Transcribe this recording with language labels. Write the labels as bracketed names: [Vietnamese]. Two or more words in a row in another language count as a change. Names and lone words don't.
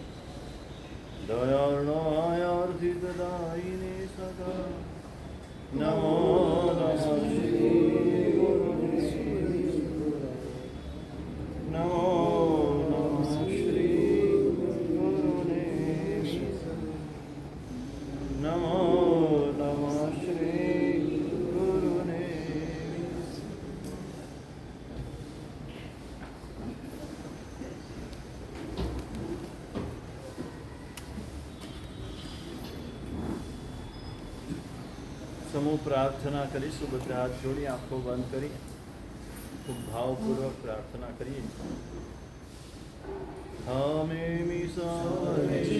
[Sanskrit] दयार्णवायार्थितदायिने सदा नमो नमः नमो नमो नमः श्री गुरुने [Gujarati] સમૂહ પ્રાર્થના કરીશું બધા હાથ જોડી આંખો બંધ કરી ખૂબ ભાવપૂર્વક પ્રાર્થના કરીએ હમે સર્વે